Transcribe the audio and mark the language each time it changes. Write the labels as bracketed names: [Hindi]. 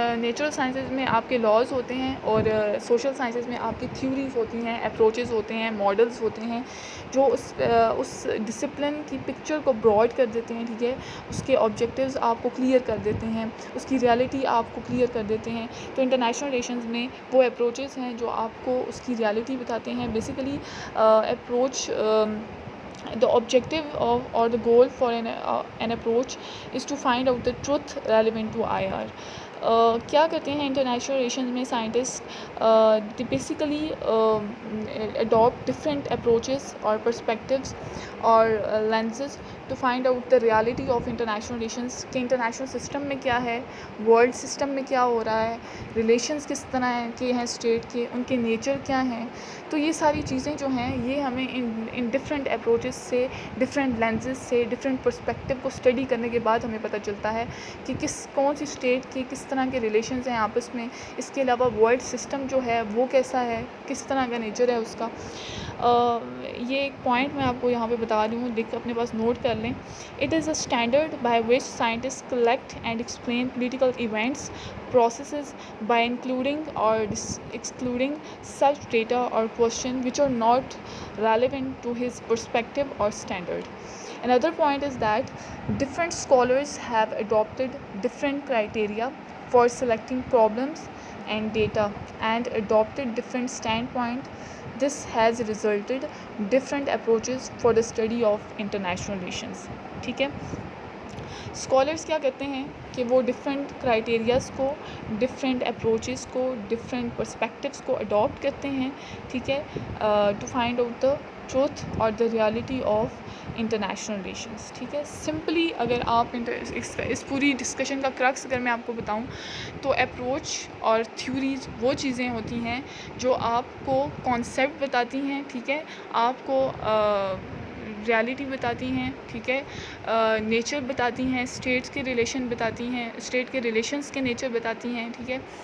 [Urdu] Natural sciences میں آپ کے لاز ہوتے ہیں اور سوشل سائنسز میں آپ کی تھیوریز ہوتی ہیں, اپروچز ہوتے ہیں, ماڈلز ہوتے ہیں جو اس ڈسپلن کی پکچر کو براڈ کر دیتے ہیں, ٹھیک ہے, اس کے آبجیکٹیوز آپ کو کلیئر کر دیتے ہیں, اس کی ریالٹی آپ کو کلیئر کر دیتے ہیں. تو انٹرنیشنل ریلیشنز میں وہ اپروچز ہیں جو آپ کو اس کی ریالٹی بتاتے ہیں. [English] Basically approach the objective of or the goal for an approach is to find out the truth relevant to IR. [Urdu] کیا کرتے ہیں انٹرنیشنل ریلیشنز میں scientist? Basically adapt different approaches اور پرسپیکٹیوز اور lenses to find out the reality of international relations, کہ international system میں کیا ہے, ورلڈ سسٹم میں کیا ہو رہا ہے, ریلیشنز کس طرح کے ہیں اسٹیٹ کے, ان کے نیچر کیا ہیں. تو یہ ساری چیزیں جو ہیں یہ ہمیں ان ڈفرینٹ اپروچز سے, ڈفرینٹ لینسز سے, ڈفرینٹ پرسپیکٹیو کو اسٹڈی کرنے کے بعد ہمیں پتہ چلتا ہے کہ کون سی اسٹیٹ کے کس طرح کے ریلیشنز ہیں آپس میں. اس کے علاوہ ورلڈ سسٹم جو ہے وہ کیسا ہے, کس طرح کا نیچر ہے اس کا. یہ ایک پوائنٹ میں آپ کو یہاں پہ بتا رہی ہوں, دیکھ اپنے پاس نوٹ کر لیں. [English] It is a standard by which scientist collect and explain political events processes by including or excluding such data or question which are not relevant to his perspective or standard. Another point is that different scholars have adopted different criteria for selecting problems and data and adopted different standpoint. This has resulted different approaches for the study of international relations. [Urdu] ٹھیک ہے, scholars کیا کرتے ہیں کہ وہ different criterias کو, different approaches کو, different perspectives کو اڈاپٹ کرتے ہیں, ٹھیک ہے, to find out the truth اور the reality of international relations. ٹھیک ہے, سمپلی اگر آپ اس پوری ڈسکشن کا کرکس اگر میں آپ کو بتاؤں تو اپروچ اور تھیوریز وہ چیزیں ہوتی ہیں جو آپ کو کانسیپٹ بتاتی ہیں, ٹھیک ہے, آپ کو ریالٹی بتاتی ہیں, ٹھیک ہے, نیچر بتاتی ہیں, اسٹیٹس کے ریلیشن بتاتی ہیں, اسٹیٹ کے ریلیشنز کے نیچر بتاتی ہیں, ٹھیک ہے.